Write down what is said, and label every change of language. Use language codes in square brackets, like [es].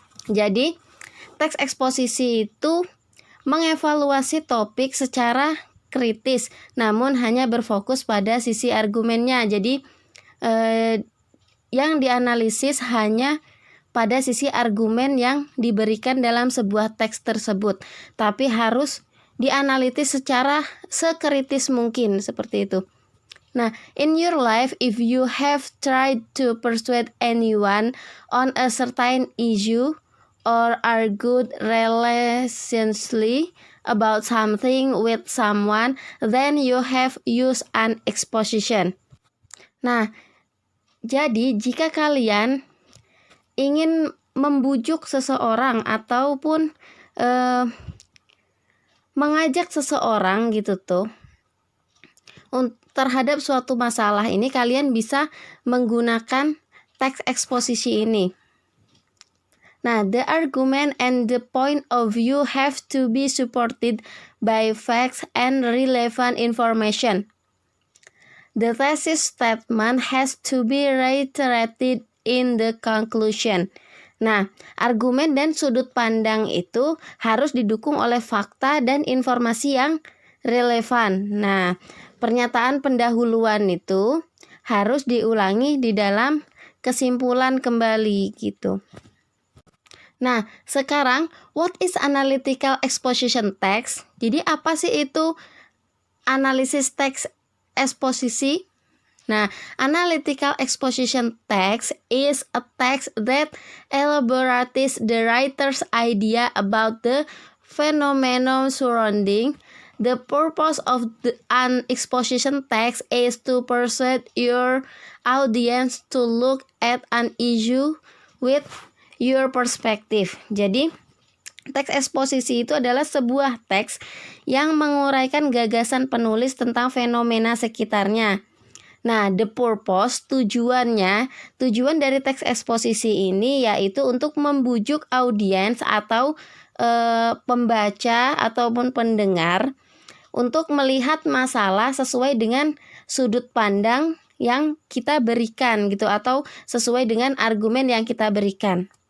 [id] Jadi, teks eksposisi itu mengevaluasi topik secara kritis, namun hanya berfokus pada sisi argumennya. Jadi yang dianalisis hanya pada sisi argumen yang diberikan dalam sebuah teks tersebut, tapi harus dianalitis secara sekritis mungkin, seperti itu. [en] Nah, in your life, if you have tried to persuade anyone on a certain issue or argued relentlessly about something with someone, then you have used an exposition. [id] Nah, jadi jika kalian ingin membujuk seseorang ataupun mengajak seseorang gitu tuh terhadap suatu masalah ini, kalian bisa menggunakan teks eksposisi ini. [en] Nah, the argument and the point of view have to be supported by facts and relevant information. The thesis statement has to be reiterated in the conclusion. [id] Nah, argumen dan sudut pandang itu harus didukung oleh fakta dan informasi yang relevan. Nah, pernyataan pendahuluan itu harus diulangi di dalam kesimpulan kembali gitu. Nah, sekarang [en] what is analytical exposition text? [id] Jadi apa sih itu analisis teks eksposisi? [en] Nah, analytical exposition text is a text that elaborates the writer's idea about the phenomenon surrounding. The purpose of an exposition text is to persuade your audience to look at an issue with your perspective. [id] Jadi, teks eksposisi itu adalah sebuah teks yang menguraikan gagasan penulis tentang fenomena sekitarnya. Nah, [en] the purpose, [id] tujuan dari teks eksposisi ini yaitu untuk membujuk audiens atau pembaca ataupun pendengar untuk melihat masalah sesuai dengan sudut pandang yang kita berikan gitu, atau sesuai dengan argumen yang kita berikan.